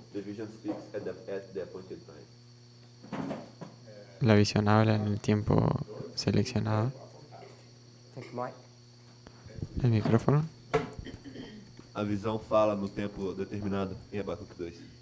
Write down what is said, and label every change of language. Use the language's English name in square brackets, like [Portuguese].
[English] The vision speaks at the appointed time. [Spanish] La visión habla en el tiempo seleccionado. [English] Take a mic. [Spanish] El micrófono. [Portuguese] A visão fala no tempo determinado em Habakkuk 2.